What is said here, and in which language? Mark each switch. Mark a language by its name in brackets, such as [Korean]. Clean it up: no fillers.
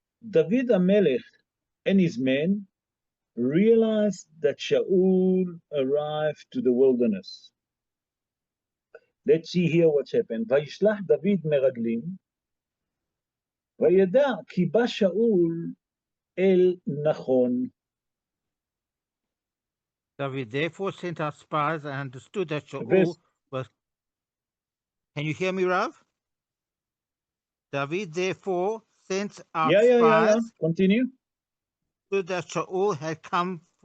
[English] David HaMelech and his men realized that Shaul arrived to the wilderness. Let's see here what's happened. [Hebrew] וישלח דוד מרגלים, וידע כי בא שאול אל נכון. [English] David therefore sent out spies and understood that Shaul was. Can you hear me, Rav? David therefore sent out spies. Yeah. Continue. Understood that Shaul had come.